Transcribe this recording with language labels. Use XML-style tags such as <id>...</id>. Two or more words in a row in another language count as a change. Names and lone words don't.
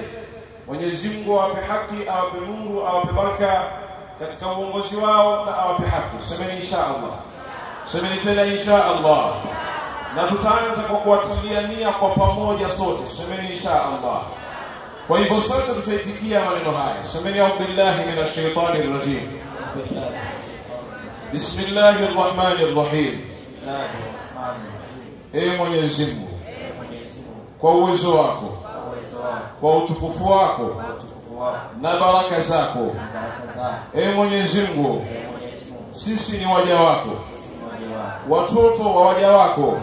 <sw>Mwenyezi Mungu awape haki, awape nuru, awape baraka katika uongozi wao, na awape haki. Semeni</sw> <ar>إن شاء الله.</ar> <sw>Semeni tena</sw> <ar>إن شاء الله.</ar> <sw>Na tutaanza kwa kuatilia nia kwa pamoja sote. Semeni</sw> <ar>إن شاء الله.</ar> <sw>Kwa hivyo sote tutaitikia maneno haya.</sw> <ar>Semeni أعوذ بالله من الشيطان الرجيم بسم الله الرحمن الرحيم.</ar> <sw>Ee Mwenyezi Mungu, kwa uwezo wako, kwa utukufu wako na baraka zako, ee Mwenyezi Mungu, sisi ni waja wako, watoto wa waja wako.</sw>